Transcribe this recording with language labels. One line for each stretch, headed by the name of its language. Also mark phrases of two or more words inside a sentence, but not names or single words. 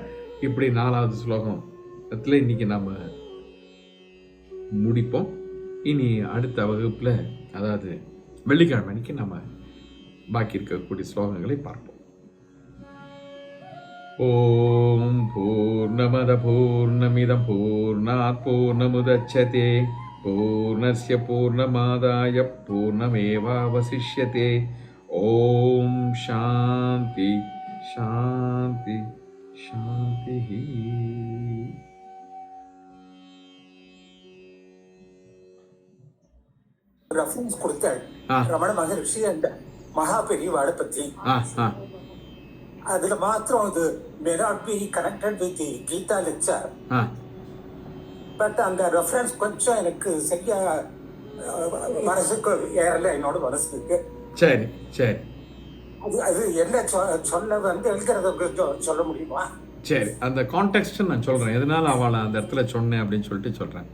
Tamil: இப்படி 4வது ஸ்லோகம் இன்னைக்கு நாம முடிப்போம். இனி அடுத்த வகுப்புல, அதாவது வெள்ளிக்கிழமை அன்னைக்கு நம்ம பாக்கி இருக்கக்கூடிய ஸ்லோகங்களை பார்ப்போம்.
Sanskrit: ओम् पूर्णमदः पूर्णमिदं पूर्णात् पूर्णमुदच्यते पूर्णस्य पूर्णमादाय पूर्णमेवावशिष्यते. ओम् शान्तिः शान्तिः शान्तिः.
Tamil: ரெஃபரன்ஸ் கொடுத்தாள் ரமண மகரிஷி அந்த மகா பெரியவாளை பத்தி. அதுல மாத்திரம் இது
English: may not be connected with the
Tamil: கீதா லெக்சர், பட் அந்த ரெஃபரன்ஸ் கொஞ்சம் எனக்கு சரியா மனசுக்கு ஏறல, என்னோட மனசுக்கு. சரி சரி, அது என்ன சொல்ல எழுதுறத சொல்ல முடியுமா? சரி, அந்த கான்டெக்ஸ்ட் நான் சொல்றேன், எதனால அவளை அந்த இடத்துல சொன்னேன் அப்படின்னு சொல்லிட்டு சொல்றேன்.